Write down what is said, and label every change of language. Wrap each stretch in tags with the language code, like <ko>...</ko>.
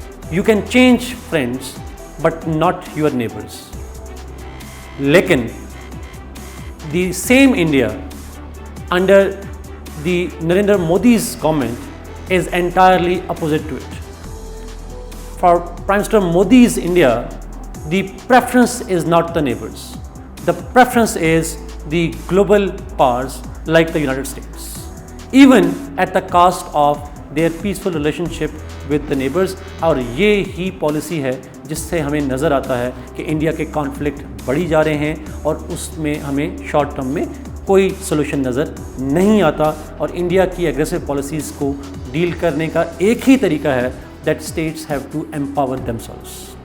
<en>You can change friends but not your neighbours.</en> <ur>لیکن</ur> <en>The same India under the Narendra Modi's government is entirely opposite to it. For Prime Minister Modi's India, the preference is not the neighbors. The preference is the global powers like the United States, even at the cost of their peaceful relationship with the neighbors.</en> <ur>اور یہ ہی policy ہے جس سے ہمیں نظر آتا ہے کہ انڈیا کے کانفلکٹ بڑھی جا رہے ہیں اور اس میں ہمیں شارٹ ٹرم میں کوئی سولوشن نظر نہیں آتا. اور انڈیا کی ایگریسو پالیسیز کو ڈیل کرنے کا ایک ہی طریقہ ہے</ur> <en>That states have to empower themselves.</en>